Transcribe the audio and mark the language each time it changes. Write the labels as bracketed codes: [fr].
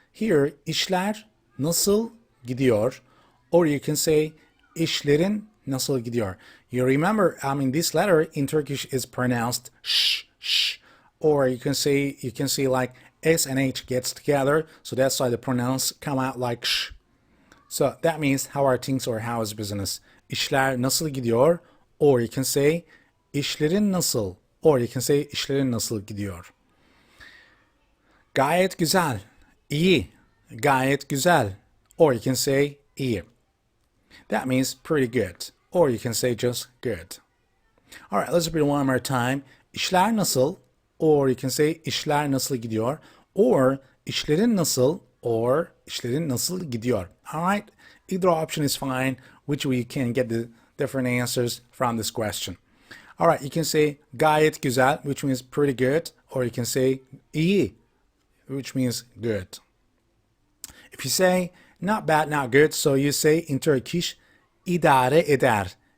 [tr] Here, İşler nasıl gidiyor? [en] Or you can say, [tr] İşlerin nasıl gidiyor? [en] You remember, this letter in Turkish is pronounced sh. Or you can say like S and H gets together. So that's why the pronouns come out like sh. So that means how are things or how is business? [tr] İşler nasıl gidiyor? [en] Or you can say [tr] İşlerin nasıl? [en] Or you can say [tr] İşlerin nasıl gidiyor? Gayet güzel. İyi. Gayet güzel. [en] Or you can say iyi. That means pretty good. Or you can say just good. Alright, let's repeat one more time. [tr] İşler nasıl? [en] Or you can say [tr] İşler nasıl gidiyor? [en] Or [tr] İşlerin nasıl? Or İşlerin nasıl gidiyor? [en] Alright, either option is fine, which way you can get the different answers from this question. Alright, you can say [tr] gayet güzel, [en] which means pretty good, or you can say iyi, which means good. If you say not bad, not good, so you say in Turkish [tr] idare eder.